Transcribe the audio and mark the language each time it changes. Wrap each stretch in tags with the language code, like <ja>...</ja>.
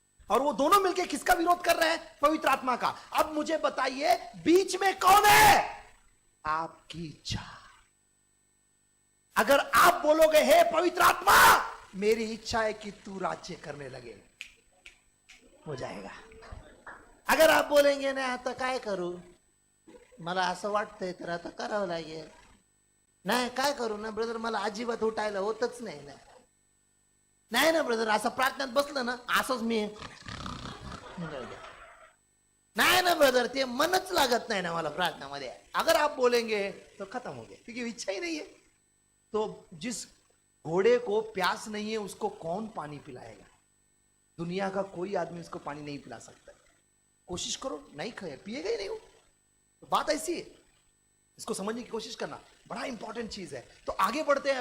<hi>और वो दोनों मिलके किसका विरोध कर रहे हैं? पवित्र आत्मा का। अब मुझे बताइए बीच में कौन है? आपकी इच्छा। अगर आप बोलोगे हे पवित्र आत्मा मेरी इच्छा है कि तू राज्य करने लगे, हो जाएगा। अगर आप बोलेंगे</hi> <mr>ना आता काय करू, मला असं वाटतंय तर आता करावं लागेल, नाही काय करू ना ब्रदर, मला अजिबात उठायला होतच नाही ना, नाही ना ब्रदर, असं प्रार्थनेत बसलं ना असंच मी, नाही ना ब्रदर ते मनच लागत नाही ना मला प्रार्थनामध्ये।</mr> <hi>अगर आप बोलेंगे तो खत्म हो गया, क्योंकि इच्छा ही नहीं है। तो जिस घोड़े को प्यास नहीं है उसको कौन पानी पिलाएगा? दुनिया का कोई आदमी उसको पानी नहीं पिला सकता। कोशिश करो, नहीं खाए पिएगा ही नहीं वो। तो बात ऐसी है, इसको समझने की कोशिश करना बड़ा इंपॉर्टेंट चीज है। तो आगे बढ़ते हैं।</hi>